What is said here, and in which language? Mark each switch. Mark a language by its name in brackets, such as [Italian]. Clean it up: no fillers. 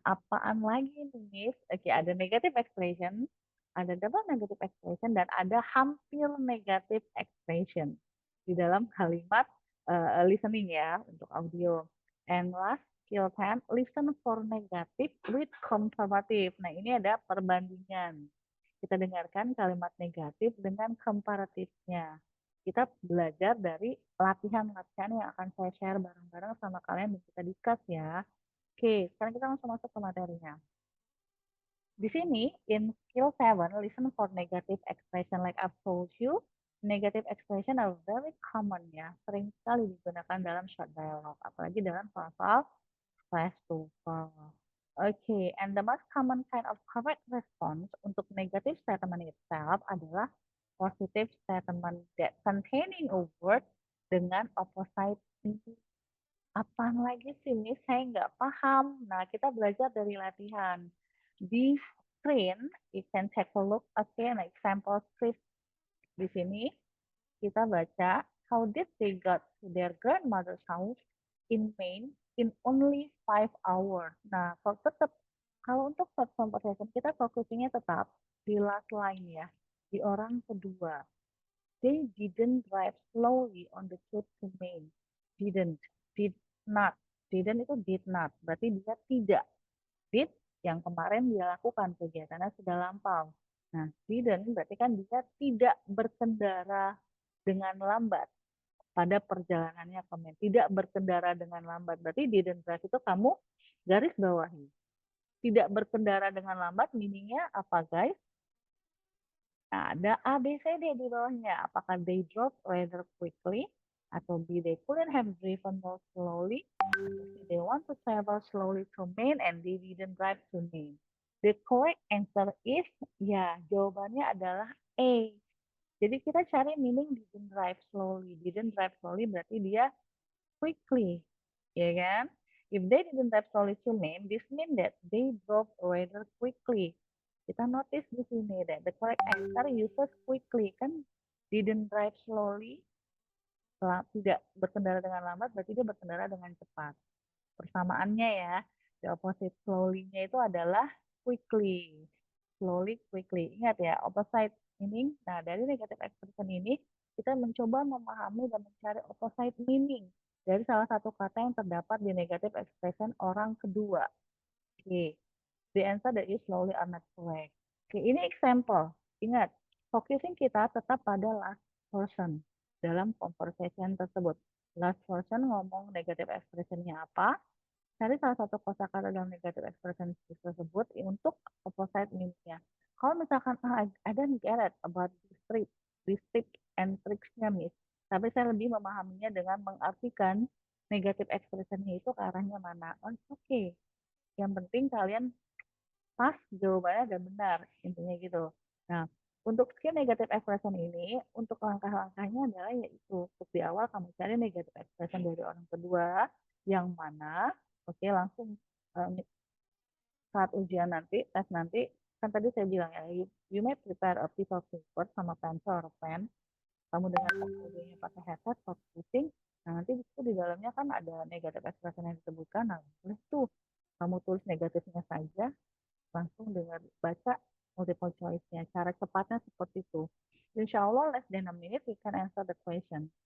[Indonesian] Apaan lagi nih? Oke, ada negative expression, ada double negative expression, dan ada hampir negative expression di dalam kalimat listening ya untuk audio. [English] And last, skill 10, listen for negative with comparative. [Indonesian] Nah, ini ada perbandingan. Kita dengarkan kalimat negatif dengan komparatifnya. Kita belajar dari latihan-latihan yang akan saya share bareng-bareng sama kalian dan kita discuss ya. Oke, sekarang kita langsung masuk ke materinya. Di sini, [English] in skill 7, listen for negative expression like I've told you. Negative expression are very common [Indonesian] ya, sering sekali digunakan dalam [English] short dialogue, [Indonesian] apalagi dalam soal-soal [English] flash TOEFL. Okay, and the most common kind of correct response untuk negative statement itself adalah positive statement that containing a word dengan opposite meaning. [Indonesian] Apaan lagi sih ini? Saya nggak paham. Nah, kita belajar dari latihan. Di [English] screen, you can take a look, okay, an example script. [Indonesian] Di sini, kita baca, [English] how did they got to their grandmother's house in Maine in only 5 hours. [Indonesian] Nah, kalau untuk short conversation, kita fokusnya tetap di last line ya, di orang kedua. [English] They didn't drive slowly on the trip to Maine. Didn't, did not. Didn't [Indonesian] itu did not, berarti dia tidak. Did yang kemarin dia lakukan kegiatannya sudah lampau. Nah, didn't berarti kan dia tidak berkendara dengan lambat pada perjalanannya ke Maine. Tidak berkendara dengan lambat. Berarti didn't drive itu kamu garis bawahi. Tidak berkendara dengan lambat meaningnya apa guys? Nah, ada A, B, C, D di bawahnya. Apakah [English] they drove rather quickly? [Indonesian] Atau B, [English] they couldn't have driven more slowly? They want to travel slowly to Maine and they didn't drive to Maine. The correct answer is, [Indonesian] ya, jawabannya adalah A. Jadi kita cari meaning didn't drive slowly. Didn't drive slowly berarti dia quickly, ya kan? [English] If they didn't drive slowly to Maine, this means that they drove rather quickly. [Indonesian] Kita notice di sini [English] that the correct answer uses quickly, [Indonesian] kan didn't drive slowly, tidak berkendara dengan lambat, berarti dia berkendara dengan cepat. Persamaannya ya, the opposite slowly-nya itu adalah quickly. [English] Slowly, quickly. [Indonesian] Ingat ya, opposite meaning. Nah, dari negative expression ini, kita mencoba memahami dan mencari opposite meaning dari salah satu kata yang terdapat di negative expression orang kedua. [English] Oke, the answer that is slowly are not correct. [Indonesian] Oke, ini example. Ingat, focusing kita tetap pada last person dalam conversation tersebut. Last person ngomong negative expression-nya apa, cari salah satu kosakata dalam negative expression tersebut untuk opposite meaning-nya. Kalau misalkan, [English] I don't get it about this tip and tricks-nya, Miss. [Indonesian] Tapi saya lebih memahaminya dengan mengartikan negative expression-nya itu ke arahnya mana. Oh, okay. Yang penting kalian pas jawabannya dan benar, intinya gitu. Nah, untuk skill negative expression ini, untuk langkah-langkahnya adalah yaitu, untuk di awal kamu cari negative expression dari orang kedua, yang mana, oke, langsung saat ujian nanti, tes nanti, kan tadi saya bilang ya, [English] you may prepare a piece of paper [Indonesian] sama pencil or pen, kamu dengan audionya pakai headset, focusing, nah nanti itu di dalamnya kan ada negative expression yang disebutkan, nah boleh tuh kamu tulis negatifnya saja, langsung dengar baca multiple choice-nya. Cara cepatnya seperti itu. [English] Insya Allah less than a minute we can answer the question.